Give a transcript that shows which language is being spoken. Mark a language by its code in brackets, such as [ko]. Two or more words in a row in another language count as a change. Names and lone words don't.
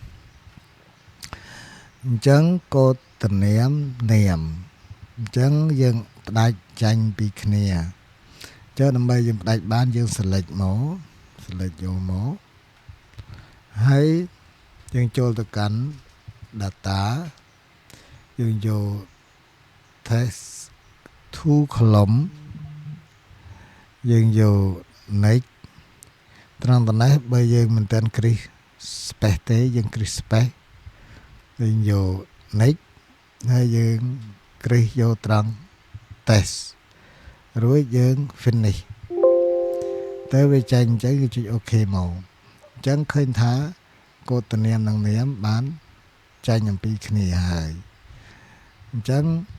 [km] អញ្ចឹងកូដតនាមនាមអញ្ចឹងយើងផ្ដាច់ចាញ់ពីគ្នាចុះដើម្បីយើងផ្ដាច់បានយើង select មក select យកមកហើយយើងចូលទៅកាន់ data យើងយក [en] test to column [km] យើងយក next ត្រង់តំណេះបើយើងមិនទាន់គ្រីស space ទេយើងគ្រីស space យើងយក next ហើយយើងគ្រីសយកត្រង់ test រួចយើង finish ទៅវាចេញអញ្ចឹងគឺចុច OK មកអញ្ចឹងឃើញថាកូដតនាមនិងនាមបានចេញអំពីគ្នាហើយអញ្ចឹង